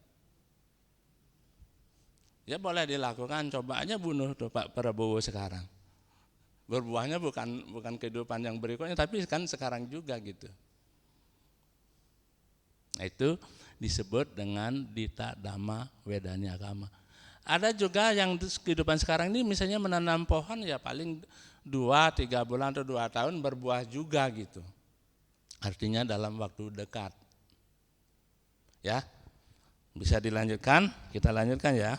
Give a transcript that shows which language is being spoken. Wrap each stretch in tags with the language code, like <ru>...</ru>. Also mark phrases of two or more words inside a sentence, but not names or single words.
<id>Ya boleh dilakukan, coba aja bunuh tuh Pak Prabowo sekarang. Berbuahnya bukan kehidupan yang berikutnya, tapi kan sekarang juga gitu. Nah, itu disebut dengan</id> <pi>dita dhamma wedanya kama.</pi> <id>Ada juga yang kehidupan sekarang ini misalnya menanam pohon ya paling 2-3 bulan atau 2 tahun berbuah juga gitu. Artinya dalam waktu dekat. Ya. Bisa dilanjutkan? Kita lanjutkan ya.</id>